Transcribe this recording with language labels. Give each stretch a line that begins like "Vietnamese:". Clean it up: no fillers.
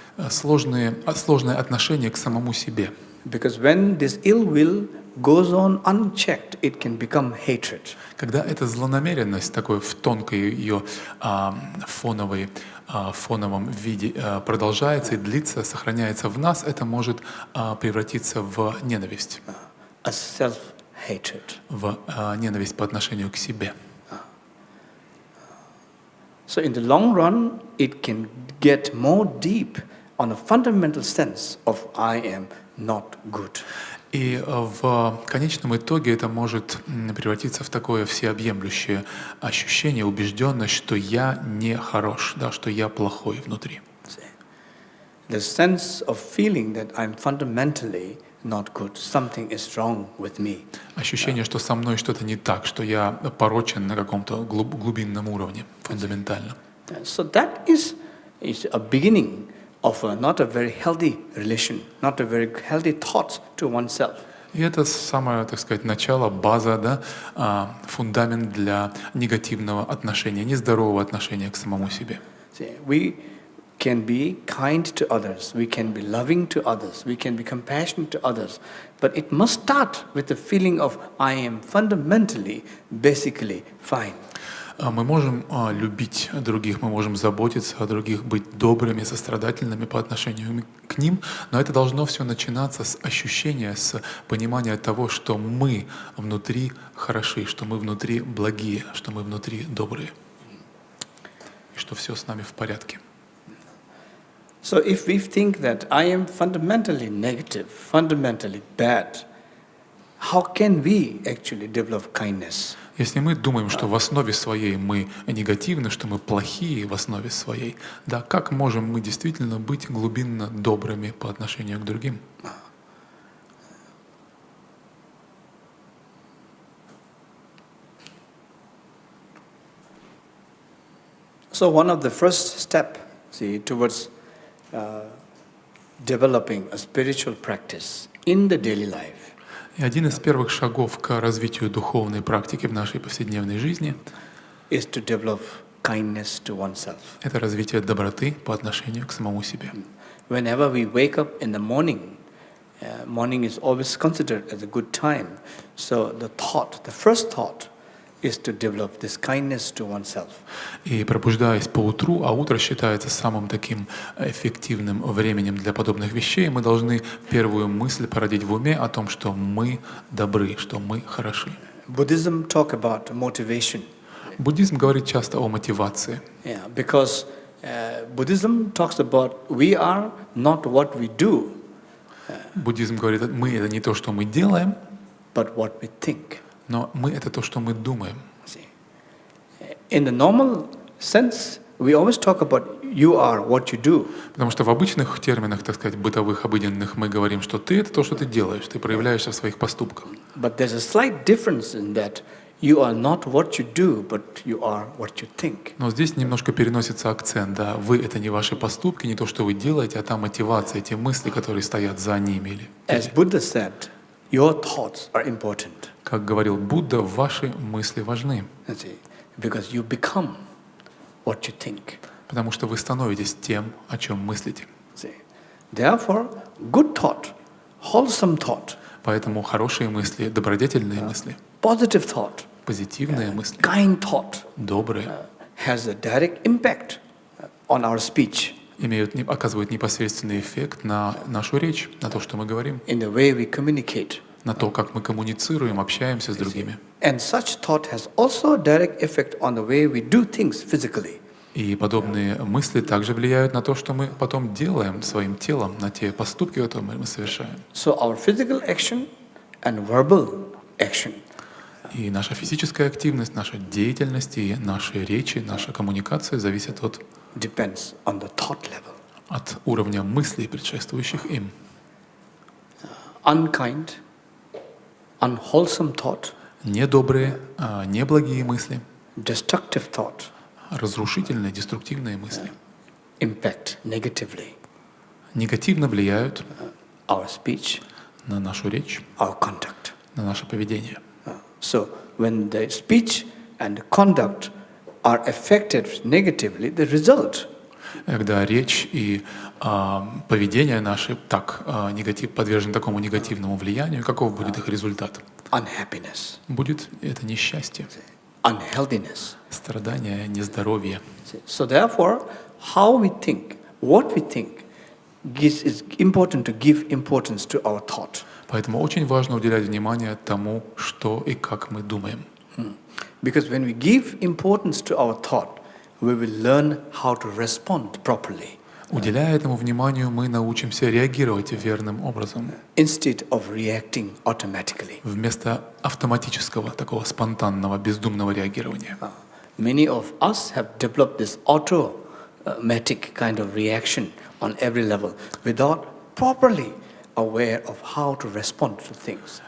Russian: Сложное отношение к самому себе.
English: Because when this ill will goes on unchecked, it can become hatred.
Russian: Когда эта злонамеренность такой в тонкой ее фоновом виде продолжается и длится, сохраняется в нас, это может превратиться в ненависть.
English: A self-hatred.
Russian: В ненависть по отношению к себе.
English: So in the long run, it can get more deep on a fundamental sense of I am not good.
Russian: И в конечном итоге это может превратиться в такое всеобъемлющее ощущение, убежденность, что я не хорош, да, что я плохой внутри.
English: The sense of feeling that I'm fundamentally not good, something is wrong with me.
Russian: Ощущение, что со мной что-то не так, что я порочен на каком-то глубинном уровне, фундаментально.
English: So that is a beginning of not a very healthy relation, not a very healthy thoughts to oneself.
Russian: И это самое, так сказать, начало, база, да, фундамент для негативного отношения, нездорового отношения к самому себе.
English: See, we can be kind to others, we can be loving to others, we can be compassionate to others, but it must start with the feeling of I am fundamentally, basically fine.
Russian: Мы можем любить других, мы можем заботиться о других, быть добрыми, сострадательными по отношению к ним, но это должно все начинаться с ощущения, с понимания того, что мы внутри хороши, что мы внутри благие, что мы внутри добрые, и что все с нами в порядке.
English: So if we think that I am fundamentally negative, fundamentally bad, how can we actually develop kindness?
Russian: Если мы думаем, что в основе своей мы негативны, что мы плохие в основе своей, да, как можем мы действительно быть глубинно добрыми по отношению к другим?
English: So one of the first step, towards developing a spiritual practice in the daily life.
Russian: И один из первых шагов к развитию духовной практики в нашей повседневной жизни
English: is to develop kindness to oneself.
Russian: Это развитие доброты по отношению к самому себе.
English: Whenever we wake up in the morning, morning is always considered as a good time. So the first thought is to develop this kindness to oneself.
Russian: И пробуждаясь по утру, а утро считается самым таким эффективным временем для подобных вещей, мы должны первую мысль породить в уме о том, что мы добры, что мы хороши.
English: Buddhism talk about motivation.
Russian: Буддизм говорит часто о мотивации.
English: Yeah, because Buddhism talks about we are not what we do.
Russian: Буддизм говорит, мы это не то, что мы делаем,
English: but what we think.
Russian: Но мы это то, что мы думаем.
English: In the normal sense, we always talk about you are what you do.
Russian: Потому что в обычных терминах, так сказать, бытовых, обыденных, мы говорим, что ты это то, что ты делаешь, ты проявляешься в своих поступках.
English: But there's a slight difference in that you are not what you do, but you are what you think.
Russian: Но здесь немножко переносится акцент, да, вы это не ваши поступки, не то, что вы делаете, а та мотивация, те мысли, которые стоят за ними.
English: As Buddha said, your thoughts are important.
Russian: Как говорил Будда, ваши мысли важны.
English: Because you become what you think.
Russian: Потому что вы становитесь тем, о чем мыслите.
English: Therefore, good thought, wholesome thought,
Russian: поэтому хорошие мысли, добродетельные мысли,
English: positive thought,
Russian: позитивные мысли,
English: kind thought,
Russian: добрые,
English: has a direct impact on our speech.
Russian: оказывают непосредственный эффект на нашу речь, на то, что мы говорим,
English: in the way we communicate.
Russian: на то, как мы коммуницируем, общаемся с другими.
English: And such thought has also a direct effect on the way we do things physically.
Russian: И подобные мысли также влияют на то, что мы потом делаем своим телом, на те поступки, которые мы совершаем.
English: So our physical action and verbal action.
Russian: И наша физическая активность, наша деятельность и наши речи, наша коммуникация зависят
English: Depends on the thought level.
Russian: от уровня мыслей, предшествующих им.
English: Unkind, unwholesome thought,
Russian: Недобрые, неблагие мысли,
English: destructive thought,
Russian: разрушительные, деструктивные мысли
English: impact negatively
Russian: негативно влияют
English: our speech,
Russian: на нашу речь,
English: our conduct.
Russian: на наше поведение.
English: So when the speech and conduct are affected negatively, the result
Russian: Когда речь и поведение наши подвержены такому негативному влиянию, каков будет их результат?
English: unhappiness,
Russian: Будет это несчастье,
English: unhealthiness.
Russian: страдание, нездоровье.
English: So therefore, how we think, what we think, is important to give importance to our thought.
Russian: Поэтому очень важно уделять внимание тому, что и как мы думаем.
English: Because when we give importance to our thought, we will learn how to respond properly.
Russian: Уделяя этому вниманию, мы научимся реагировать верным образом.
English: Instead of reacting automatically.
Russian: Вместо автоматического, такого спонтанного, бездумного реагирования.
English: Many of us have developed this automatic kind of reaction on every level without properly aware of how to respond to things.